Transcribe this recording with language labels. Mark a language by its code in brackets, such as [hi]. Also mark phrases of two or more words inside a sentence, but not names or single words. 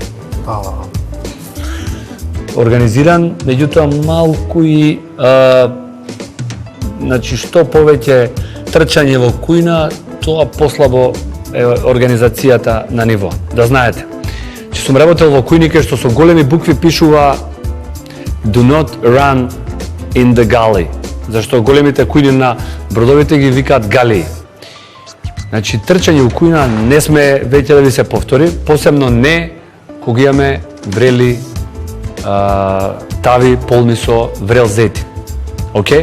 [mk] Организиран, меѓутоа малку и значи што повеќе трчање во кујна, тоа послабо е организацијата на ниво. Да знаете. Че сум работел во кујни кај што со големи букви пишува [en] Do not run in the gully. [mk] Зашто големите кујни на бродовите ги викаат галии. Значи, трчање у кујна не сме веќе да ви се повтори, посебно не кога имаме врели тави полни со врел зети. Океј?